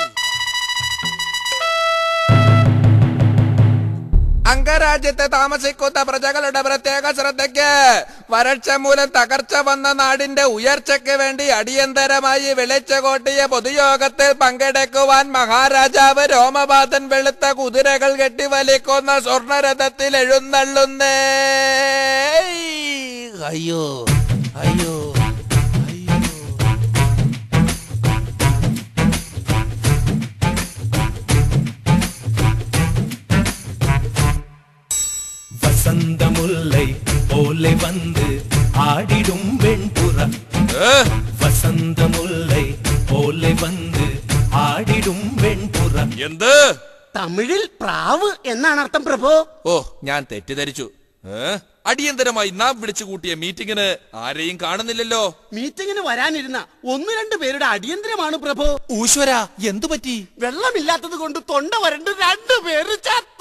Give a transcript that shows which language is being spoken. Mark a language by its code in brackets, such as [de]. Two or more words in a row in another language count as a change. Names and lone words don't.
[ml] അംഗരാജ്യത്തെ താമസിക്കുന്ന പ്രജകളുടെ പ്രത്യേക ശ്രദ്ധയ്ക്ക് വരൾച്ച മൂലം തകർച്ച വന്ന നാടിന്റെ ഉയർച്ചയ്ക്ക് വേണ്ടി അടിയന്തരമായി വിളിച്ചുകൂട്ടിയ പൊതുയോഗത്തിൽ പങ്കെടുക്കുവാൻ മഹാരാജാവ് രോമപാതൻ വെളുത്ത കുതിരകൾ കെട്ടിവലിക്കുന്ന സ്വർണരഥത്തിൽ എഴുന്നള്ളുന്നേ. അയ്യോ അയ്യോ [ta] வசந்தமுல்லை போலே வந்து ஆடிடும் வெண்புறா. வசந்தமுல்லை போலே வந்து ஆடிடும் வெண்പുറ. [ml] എന്ത്? തമിഴിൽ പ്രാവ് എന്നാണ് അർത്ഥം പ്രഭു. ഓ, ഞാൻ തെറ്റിദ്ധരിച്ചു. അടിയന്തരമായി നാം വിളിച്ചു കൂട്ടിയ മീറ്റിംഗിന് ആരെയും കാണുന്നില്ലല്ലോ. മീറ്റിംഗിന് വരാനിരുന്ന 1-2 പേരുടെ അടിയന്തരമാണ് പ്രഭു. ഈശ്വര, എന്തു പറ്റി? വെള്ളമില്ലാത്തത് കൊണ്ട് തൊണ്ട വരണ്ട് 2 പേര് ചത്തു.